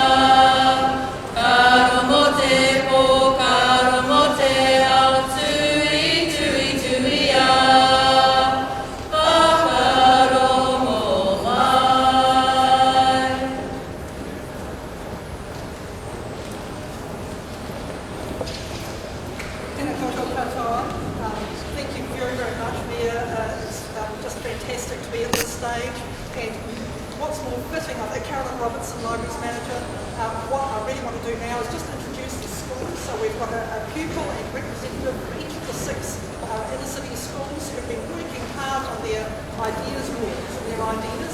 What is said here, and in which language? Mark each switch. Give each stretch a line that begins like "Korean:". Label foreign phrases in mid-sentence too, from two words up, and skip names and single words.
Māori: Karo mo te po, karo mo te ao, tui, tui, tui a. Whakarongo mai. Tēnā koutou katoa.
English: Thank you very, very much, Mia. It's just fantastic to be at this stage. And what's more fitting, I think Carolyn Robertson, Libraries Manager, what I really want to do now is just introduce the schools. So we've got a pupil and representative from each of the 6 inner city schools who've been working hard on their ideas boards and their ideas.